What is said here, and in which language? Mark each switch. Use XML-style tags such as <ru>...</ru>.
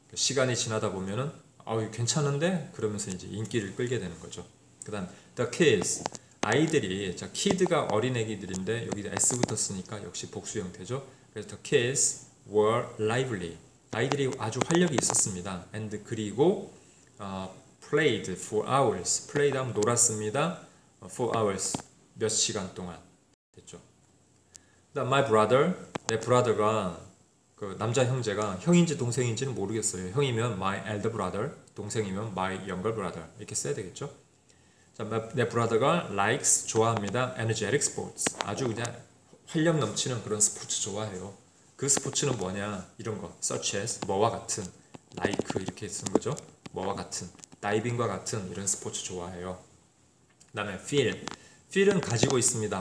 <ko>시간이 지나다 보면은 괜찮은데? 그러면서 이제 인기를 끌게 되는 거죠. 그 다음 the kids, 아이들이, 자, kid가 어린애기들인데 여기다 s부터 쓰니까 역시 복수 형태죠. 그래서</ko> <en>the kids were lively,</en> <ko>아이들이 아주 활력이 있었습니다.</ko> <en>and</en> <ko>그리고</ko> <en>played for hours, played</en> <ko>하면 놀았습니다. for hours, 몇 시간 동안. 됐죠. 그다음 my brother, 내 brother가, 그 남자 형제가 형인지 동생인지는 모르겠어요. 형이면</ko> <en>my elder brother,</en> <ko>동생이면</ko> <en>my younger brother</en> <ko>이렇게 써야 되겠죠. 자, 내 brother가 likes, 좋아합니다.</ko> <en>energetic sports,</en> <ko>아주 그냥 활력 넘치는 그런 스포츠 좋아해요. 그 스포츠는 뭐냐? 이런 거, such as, 뭐와 같은, like 이렇게 쓰는 거죠. 뭐와 같은, 다이빙과 같은 이런 스포츠 좋아해요. 그 다음에 feel은 가지고 있습니다.</ko>